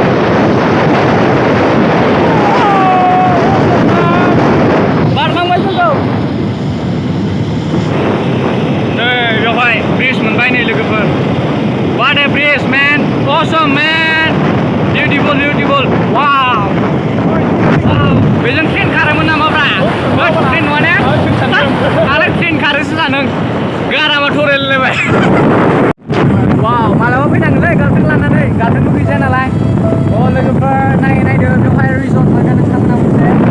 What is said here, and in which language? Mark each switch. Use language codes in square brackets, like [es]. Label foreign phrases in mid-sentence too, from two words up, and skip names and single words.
[brx] बारलांबाय जोंखौ नै लोगोफोर [en] what a breeze man awesome man beautiful beautiful wow [brx] बेजों ट्रेन खारोमोन नामाब्रा ट्रेन नङा ने आरो ट्रेन खारोसो जादों गारामा थरायलायबाय वाव मालाबा फैनांगोनलै गार्लफ्रेन्ड लानानै गार्लफ्रेन्डबो गैजाया नालाय लोगोफोर नायदो बेवहाय रिजर्ट मोनगोन नोंथांमोना मोनसे